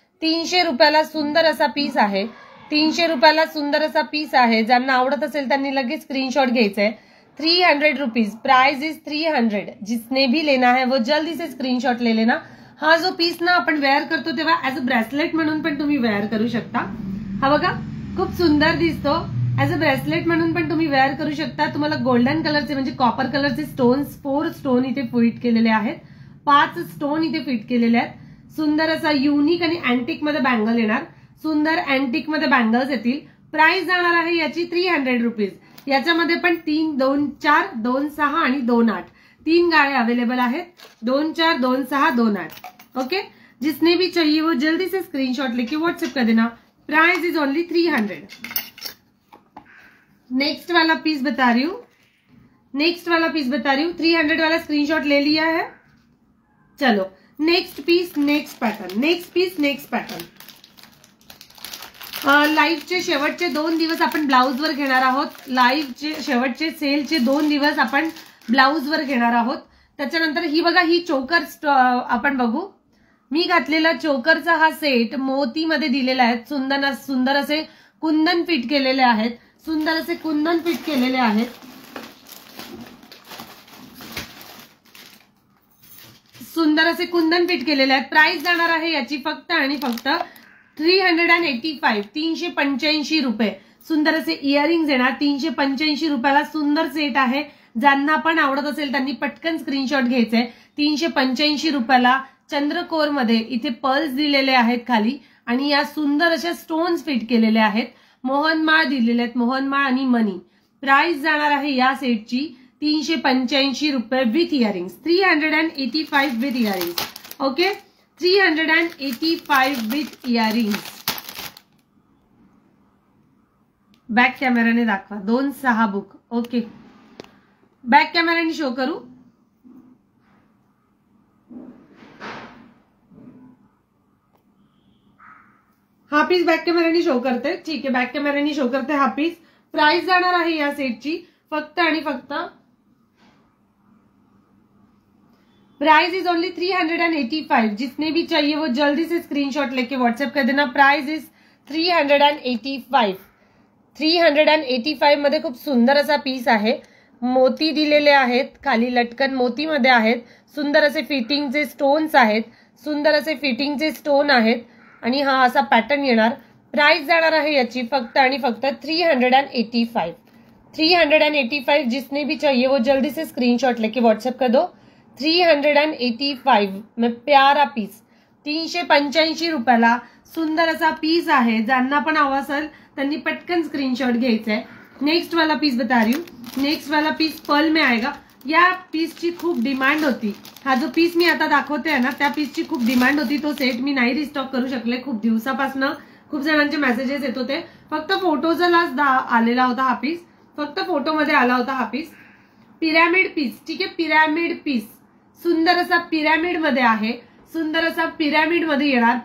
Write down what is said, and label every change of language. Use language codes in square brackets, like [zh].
[mr] 300 रुपयाला सुंदर असा पीस आहे, 300 रुपयाला सुंदर असा पीस आहे। ज्यांना आवडत असेल त्यांनी लगेच स्क्रीनशॉट घ्यायचा आहे। [en] 300 rupees, price is 300। [hi] जिसने भी लेना है वो जल्दी से स्क्रीनशॉट ले लेना। [mr] हा जो पीस ना आपण वेअर करतो तेव्हा [en] as a bracelet [mr] म्हणून पण तुम्ही वेअर करू शकता। हा बघा खूप सुंदर दिसतो, ऍज अ ब्रेसलेट म्हणून पण तुम्ही वेअर करू शकता। तुम्हाला गोल्डन कलरचे म्हणजे कॉपर कलरचे स्टोन्स, 4 स्टोन इथे फिट केलेले आहेत, 5 स्टोन इथे फिट केलेले आहेत। सुंदर असा युनिक आणि अँटिक मध्ये बँगल येणार, सुंदर अँटिक मध्ये बँगल्स येतील। प्राइस जाणार आहे याची 300 रुपीज। याच्यामध्ये पण 3, 2, 4, 2, 6 आणि 2, 8 तीन गाळे अवेलेबल आहेत। 2, 4, 2, 6, 2, 8। [hi] ओके जिसने भी चाहिए वो जल्दी से स्क्रीनशॉट लेके व्हाट्सएप कर देना। [en] Price is only 300। [hi] नेक्स्ट वाला पीस बता रही हूँ, नेक्स्ट वाला पीस बता रही हूँ। 300 वाला स्क्रीनशॉट ले लिया है। चलो next piece, next pattern, next piece, next pattern. [mr] लाईव्हचे शेवटचे 2 दिवस आपण ब्लाउजवर घेणार आहोत। लाईव्हचे शेवटचे सेलचे 2 दिवस आपण ब्लाउजवर घेणार आहोत। त्याच्यानंतर ही बघा, ही चोकर आपण बघू। मी घातलेला चोकरचा हा सेट मोतीमध्ये दिलेला आहे। सुंदर असे कुंदन फिट केलेले आहेत, सुंदर असे कुंदन फिट केलेले आहेत, सुंदर असे कुंदन फिट केलेले आहेत। प्राइस जाणार आहे याची फक्त आणि फक्त 385, 385 रुपये। सुंदर असे इयरिंग्स येणार 385 रुपयाला। सुंदर सेट आहे, ज्यांना पण आवडत असेल त्यांनी पटकन स्क्रीनशॉट घ्यायचे। 385 रुपयाला चंद्रकोर मध्ये इथे पर्ल्स दिलेले आहेत खाली, आणि या सुंदर अशा स्टोन्स फिट केलेले आहेत। मोहनमाळ दिलेले आहेत, मोहनमाळ आणि मनी। प्राइस जाणार आहे या सेटची 385 रुपये with earrings. [en] 385 with earrings. Okay 385 with earrings. [mr] Back कॅमेराने दाखवा। 2, 6 बुक। ओके बॅक कॅमेराने शो करू। हा पीस बॅक कॅमेराने शो करते, ठीक आहे बॅक कॅमेराने शो करते हा पीस। प्राइस जाणार आहे या सेटची फक्त आणि फक्त, [en] Price is only 385। [hi] जिसने भी चाहिए वो जल्दी से स्क्रीनशॉट लेके व्हाट्सएप कर देना। [en] Price is 385। [mr] 385 मध्ये खूप सुंदर असा पीस आहे। मोती दिलेले आहेत, खाली लटकन मोतीमध्ये आहेत। सुंदर असे फिटिंगचे स्टोन्स आहेत, सुंदर असे फिटिंगचे स्टोन आहेत, आणि हा असा पॅटर्न येणार। प्राइस जाणार आहे याची फक्त आणि फक्त 385। 385। [hi] जिसने भी चाहिए वो जल्दी से स्क्रीनशॉट लेके व्हाट्सएप कर दो। 385 में प्यारा पीस [mr] 385 रुपयाला सुंदर असा पीस आहे। ज्यांना पण हवा असेल त्यांनी पटकन स्क्रीनशॉट घ्यायचा आहे। [hi] नेक्स्ट वाला पीस बता रही हूँ, नेक्स्ट वाला पीस पर्ल में आएगा। [mr] या पीसची खूप डिमांड होती। हा जो पीस मी आता दाखवते आहे ना, त्या पीसची खूप डिमांड होती। तो सेट मी नाही रिस्टॉक करू शकले, खूप दिवसापासून खूप जणांचे मेसेजेस येत होते। फक्त फोटोजलाच आलेला होता हा पीस, फक्त फोटोमध्ये आला होता हा पीस। पिरॅमिड पीस, ठीक आहे पिरॅमिड पीस, सुंदर असा पिरॅमिड मध्ये आहे, सुंदर असा पिरॅमिड मध्ये येणार।